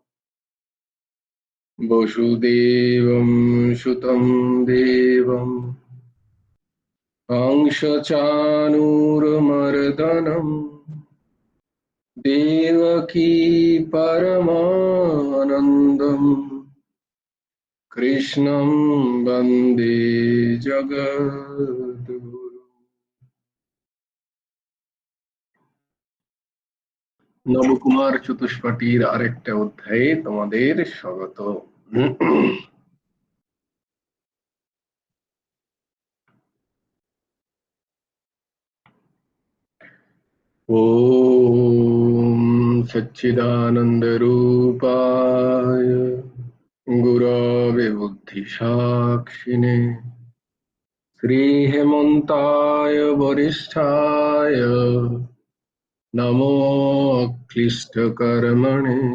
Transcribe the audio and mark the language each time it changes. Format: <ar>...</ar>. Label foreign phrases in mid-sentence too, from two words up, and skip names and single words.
<sa>वसुदेवं सुतं देवं कंसचाणूरमर्दनम् देवकी परमानन्दम् कृष्णं वन्दे जगद्गुरुम्।</sa> <bn>নবকুমার চতুষ্পাটির আরেকটা অধ্যায়ে তোমাদের স্বাগত।</bn> <sa>ओम सच्चिदानंद रूपाय गुरवे बुद्धिसाक्षिणे श्रीहेमन्ताय वरिष्ठाय नमो क्लिष्टकर्मणे।</sa>